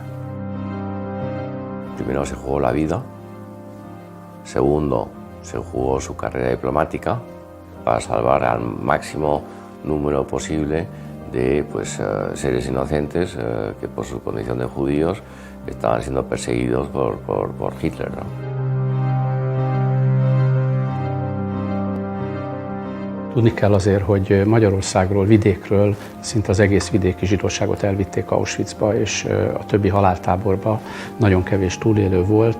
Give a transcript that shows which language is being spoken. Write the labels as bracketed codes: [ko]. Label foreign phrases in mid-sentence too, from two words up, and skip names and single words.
[es] Primero se jugó la vida, segundo se jugó su carrera diplomática para salvar al máximo número posible de seres inocentes que por su condición de judíos estaban siendo perseguidos por Hitler, ¿no? [hu] Tudni kell azért, hogy Magyarországról, vidékről szinte az egész vidéki zsidóságot elvitték Auschwitzba, és a többi haláltáborba nagyon kevés túlélő volt.